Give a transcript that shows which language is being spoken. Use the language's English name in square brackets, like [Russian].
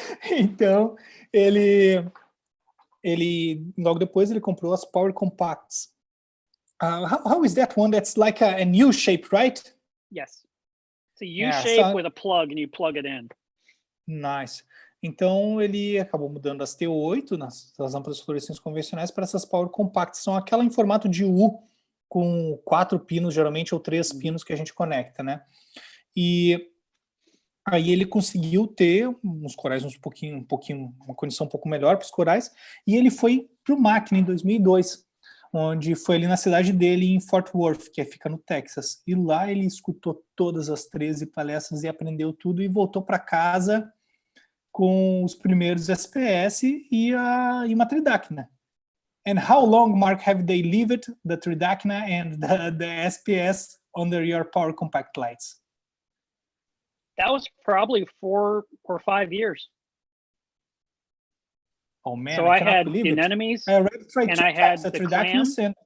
[Portuguese] Então, ele logo depois ele comprou as Power Compacts. [English] How is that one? That's like a U shape, right? Yes. It's a U shape with a plug, and you plug it in. Nice. [Portuguese] Então ele acabou mudando as T8 nas lâmpadas fluorescentes convencionais para essas Power Compacts. São aquela em formato de U com 4 pinos, geralmente, ou 3 pinos que a gente conecta, né? E aí ele conseguiu ter uns corais uma condição um pouco melhor para os corais, e ele foi para o Mackinac em 2002, onde foi ali na cidade dele, em Fort Worth, que fica no Texas. E lá ele escutou todas as 13 palestras e aprendeu tudo, e voltou para casa com os primeiros SPS e uma tridacna. [English] And how long, Mark, have they lived the tridacna and the SPS under your Power Compact lights? That was probably 4 or 5 years. Oh man! So I had the anemones, and I had the clams.